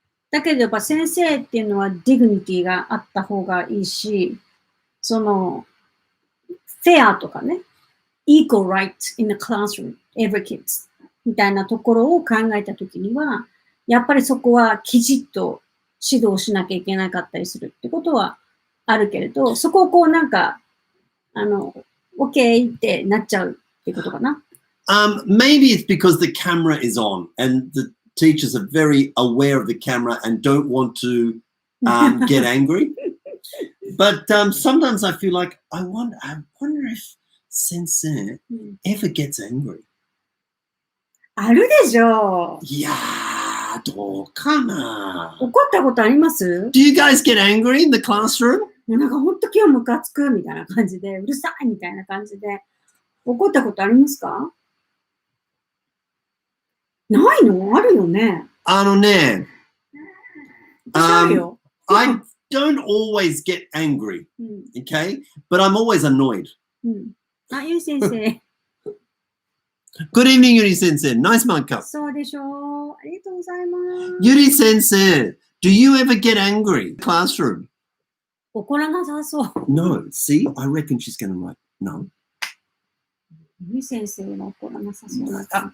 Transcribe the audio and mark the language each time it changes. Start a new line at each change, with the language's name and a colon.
Japanese: だけどやっぱ先生っていうのはディグニティがあった方がいいし、フェアとかね、
English: equal right in the classroom, every kids
Japanese: みたいなところを考えたときには、やっぱりそこはきちっと指導しなきゃいけなかったりするってことはあるけれど、そこをこうなんか、OK ってなっちゃうってことかな。
English: Maybe it's because the camera is on and the teachers are very aware of the camera and don't want to get angry. But sometimes I feel like I wonder if Sensei ever gets angry.
Japanese: あるでしょう。いやー、どうかな。怒ったことあります？
English: Do you guys get angry in the classroom?
Japanese: なんかほんと今日ムカつくみたいな感じで、うるさいみたいな感じで、怒ったことありますか？ないの？あるよね。あるよ。
English: I don't always get angry, okay? But I'm always annoyed.
Japanese: あ、ゆい先生。
English: Good evening, Yuri Sensei. Nice markup.
Japanese: そうでしょう。ありがとうございます。
English: Yuri Sensei, do you ever get angry in the classroom?
Japanese: 怒らなさそう。
English: No. See, I reckon she's going to write no.
Japanese: ゆい先生は怒らなさそうな。